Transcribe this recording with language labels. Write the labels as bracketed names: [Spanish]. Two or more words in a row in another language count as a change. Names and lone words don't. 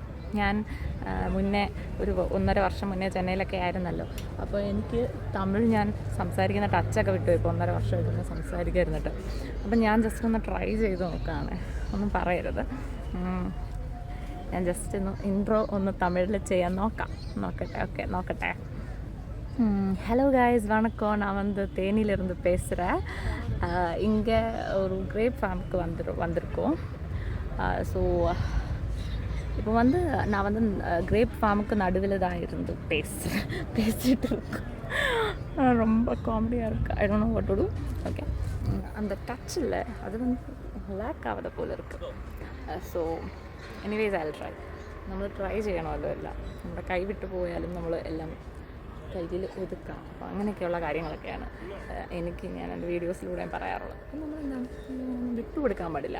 [Malayalam] ഞാൻ മുന്നേ ഒരു 1.5 വർഷം മുന്നേ ചെന്നൈയിലൊക്കെ ആയിരുന്നല്ലോ. അപ്പോൾ എനിക്ക് തമിഴ് ഞാൻ സംസാരിക്കുന്ന ടച്ചൊക്കെ വിട്ടു. ഇപ്പോൾ 1.5 വർഷമായിട്ടൊന്ന് സംസാരിക്കായിരുന്നിട്ട്. അപ്പം ഞാൻ ജസ്റ്റ് ഒന്ന് ട്രൈ ചെയ്ത് നോക്കുകയാണ്. ഒന്നും പറയരുത്. ഞാൻ ജസ്റ്റ് ഒന്ന് ഇൻട്രോ ഒന്ന് തമിഴിൽ ചെയ്യാൻ നോക്കട്ടെ. [English] Hello guys, [Tamil] வணக்கம். நான் வந்து தேனியிலிருந்து பேசுகிறேன். இங்கே ஒரு கிரேப் ஃபார்முக்கு வந்திருக்கோம். ஸோ இப்போ வந்து நான் வந்து கிரேப் ஃபார்முக்கு நடுவில் தான் இருந்து பேசிகிட்டு இருக்கோம். ரொம்ப காமெடியாக இருக்குது. [English] I don't know what to do. [Tamil] ஓகே, அந்த டச் இல்லை, அது வந்து [Malayalam] ലാക്ക് ആവാതെ പോലെ [Tamil] இருக்குது. [English] So anyways I will try. [Malayalam] നമ്മൾ ട്രൈ ചെയ്യണമല്ലോ എല്ലാം. നമ്മുടെ കൈ വിട്ടു പോയാലും നമ്മൾ എല്ലാം കയ്യിൽ ഒതുക്കാം. അപ്പോൾ അങ്ങനെയൊക്കെയുള്ള കാര്യങ്ങളൊക്കെയാണ് എനിക്ക് ഞാൻ എൻ്റെ വീഡിയോസിലൂടെ പറയാറുള്ളത്. അപ്പം നമ്മളെന്താണ് വിട്ടുകൊടുക്കാൻ പാടില്ല.